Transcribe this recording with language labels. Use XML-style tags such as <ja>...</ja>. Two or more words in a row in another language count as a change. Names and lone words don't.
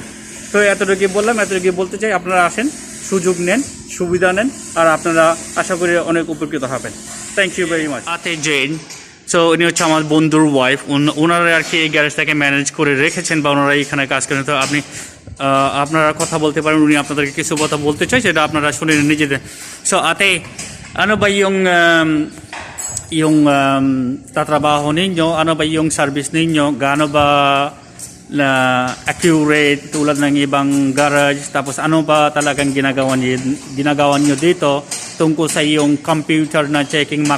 <bn>তো এতটুকু বললাম, এতটুকু বলতে চাই, আপনারা আসেন, সুযোগ নেন, সুবিধা নেন, আর আপনারা আশা করি অনেক উপকৃত হবেন।</bn> <en>thank you very much.</en> <bn>আতে জেন, সো উনি হচ্ছে আমার বন্ধুর ওয়াইফ। ওনারা আর কি এই গ্যারেজটাকে ম্যানেজ করে রেখেছেন, বা ওনারা এখানে কাজ করেন। তো আপনারা কথা বলতে পারেন, উনি আপনাদেরকে কিছু কথা বলতে চাই, seটা আপনারা শুনে নিজেদের।</bn> <tl>So ate, ano ba yung tatrabaho ninyo? Ano ba yung service ninyo? Gaano ba na accurate tulad ng ibang garage? Tapos ano ba talagang ginagawa niyo dito tungkol sa iyong computer na checking Mac?</tl>